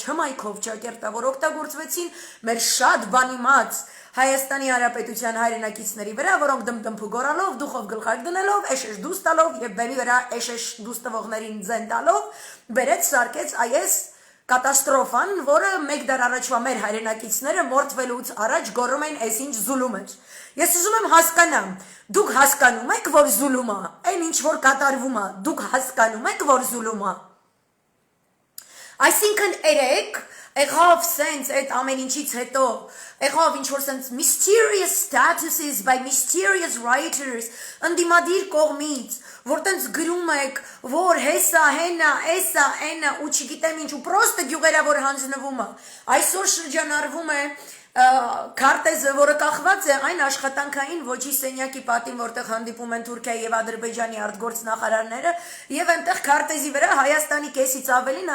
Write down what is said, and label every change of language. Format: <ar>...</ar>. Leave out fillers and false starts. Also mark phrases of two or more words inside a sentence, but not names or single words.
<hy>հմայքով ճակերտա, որ օգտագործվեցին մեր շատ բանիմաց Հայաստանի Հանրապետության հայրենակիցների վրա, որոնք դմդմփու գորալով, դուխով գլխարկ դնելով, էշեշ դուս տալով եւ բեմի վրա էշեշ դուս տվողներին ձեն տալով, բերեց սարքեց այս կատաստրոֆան, որը մեկ դար առաջվա մեր հայրենակիցները մորթվելուց առաջ գոռում էին այսինչ զուլում էր։ Ես ուզում եմ հասկանամ, դուք հասկանում եք, որ զուլում է, այն ինչ որ կատարվում է, դուք հասկանում եք, որ զուլում է։ Այսինքն երեք եղավ սենց այդ ամեն ինչից հետո եղավ ինչ որ սենց</hy> <en>mysterious statuses by mysterious writers</en> <hy>ընդդիմադիր կողմից որ տենց գրում եք որ հեսա հենա էսա այնա ու չգիտեմ ինչ ու պրոստը գյուղերավոր հանձնվում է այսօր շրջանառվում է քարտեզը, որը կախված է այն աշխատանքային ոչի սենյակի պատին, որտեղ հանդիպում են Թուրքիայի եւ Ադրբեջանի արտգործնախարարները, եւ այնտեղ քարտեզի վրա Հայաստանի կեսից ավելին</hy>